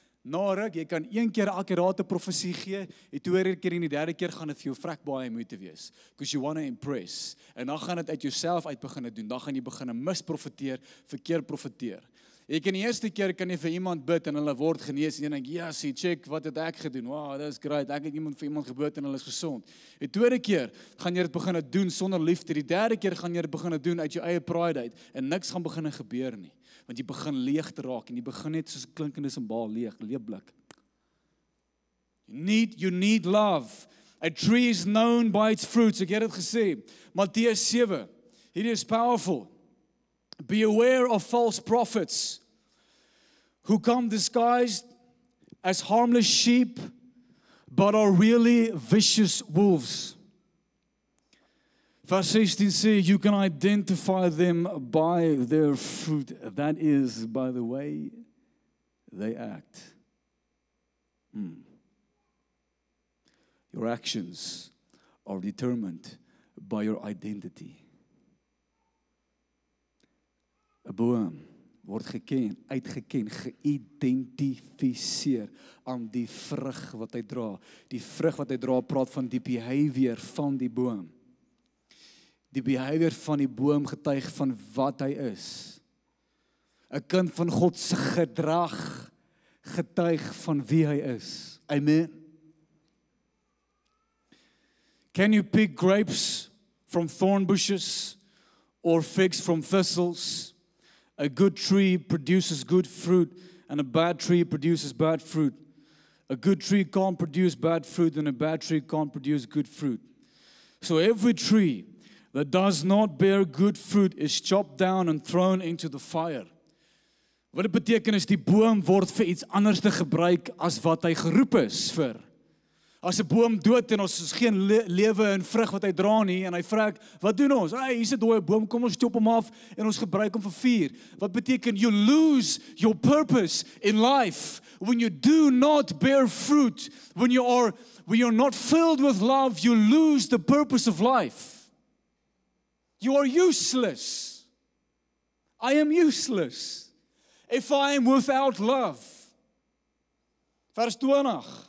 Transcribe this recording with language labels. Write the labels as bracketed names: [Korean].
[Afrikaans] Na ruk, jy kan een keer akkurate profesie gee, die tweede keer en die derde keer gaan dit vir jou vrek baie moeite wees. [English] Because you want to impress. [Afrikaans] En dan gaan dit uit jouself uit begin doen. Dan gaan jy begin misprofeteer, verkeerd profeteer. Jy kan die eerste keer kan jy vir iemand bid en hulle word genees en jy dink, ja, sien, check, wat het ek gedoen? Wow, dit is great, ek het vir iemand gebid en hulle is gesond. Die tweede keer gaan jy dit begin doen sonder liefde. Die derde keer gaan jy dit begin doen uit jou eie pride uit en niks gaan begin gebeur nie. Want jy begin leeg te raak en jy begin net soos 'n klinkende simbaal leegblik. [English] You need love. A tree is known by its fruits. [Afrikaans] Ek het dit gesê. Matteus 7. Hierdie is powerful. [English] Be aware of false prophets who come disguised as harmless sheep, but are really vicious wolves. [Afrikaans] Vers 16 sê, [English] you can identify them by their fruit. That is, by the way they act. Your actions are determined by your identity. [Afrikaans] 'n boom word uitgeken, geïdentifiseer aan die vrug wat hy dra. Die vrug wat hy dra praat van die behavior van die boom. Die behavior van die boom getuig van wat hy is. 'n kind van God se gedrag getuig van wie hy is. Amen. [English] Can you pick grapes from thorn bushes or figs from thistles? A good tree produces good fruit, and a bad tree produces bad fruit. A good tree can't produce bad fruit, and a bad tree can't produce good fruit. So every tree that does not bear good fruit is chopped down and thrown into the fire. [Afrikaans] Wat dit beteken is die boom word vir iets anders te gebruik as wat hy geroep is vir. As 'n boom dood en ons is geen lewe en vrug wat hy dra nie en hy vra, wat doen ons? Hey, hier's 'n dooie boom, kom ons chop hom af en ons gebruik hom vir vuur. Wat beteken [English] you lose your purpose in life when you do not bear fruit, when you're not filled with love, you lose the purpose of life. You are useless. I am useless if I am without love. Vers 20.